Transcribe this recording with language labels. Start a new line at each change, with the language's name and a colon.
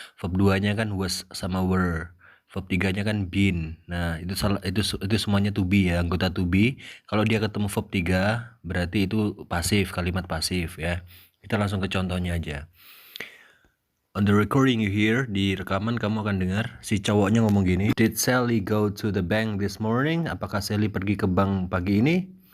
Indonesian: Verb 2-nya kan was sama were. Verb 3-nya kan been. Nah, itu semuanya to be ya, anggota to be. Kalau dia ketemu verb 3 berarti itu pasif, kalimat pasif ya. Kita langsung ke contohnya aja.
English: On the recording you hear,
Indonesian: di rekaman kamu akan dengar si cowoknya ngomong gini.
English: Did Sally go to the bank this morning?
Indonesian: Apakah Sally pergi ke bank pagi ini?